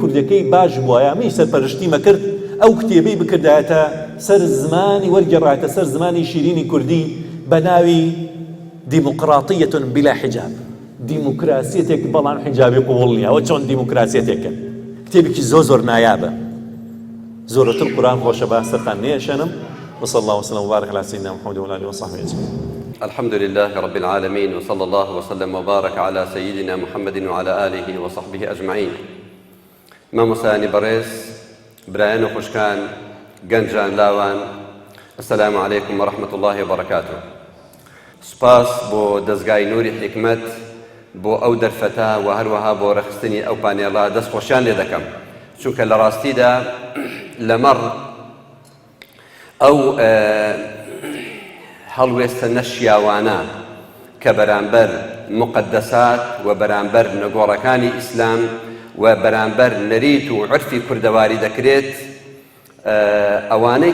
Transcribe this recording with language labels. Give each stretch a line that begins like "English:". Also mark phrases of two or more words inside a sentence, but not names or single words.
Central Kurdish: کوردەکەی باش بووایە می سەرپەرشتی مەکرد ئەو کتێبەی بکردایەتە سەر زمانی وەرگێڕایەتە سەر زمانی شیرینی کوردی بە ناوی
Arabic: دیموقراطیەتون بلا حجاب
Central Kurdish: دیموکراسیەتێک بەڵام حیجابی قوڵ نییە ئەوە چۆن دیموکراسیەتێکن کتێبێکی زۆر نایابە زۆرتر قورآن خۆشە باسەتان نێشەنم
Arabic: وصلى الله وسلم وبارك على سيدنا محمد وعلى اله وصحبه اجمعين. الحمد لله رب العالمين وصلى الله وسلم وبارك على سيدنا محمد وعلى آله وصحبه أجمعين.
Central Kurdish: مامۆستایانی بەڕێز برایان و خوشکان گەنجان لاوان
Arabic: السلام عليكم ورحمة الله وبركاته.
Central Kurdish: سپاس بۆ دەستگای نوری حکمت بۆ ئەو دەرفەتە و هەروەها بۆ ڕەخستنی ئەو پانێڵە دەستخۆشیان لێ دەکەم چونکە لە ڕاستیدا لەمەڕ ئەو هەڵوێستە نەشیاوانە کە بەرامبەر مقدسات و بەرامبەر نەگۆڕەکانی ئیسلام و بەرامبەر نەریت و عرفی کوردەواری دەکرێت ئەوانەی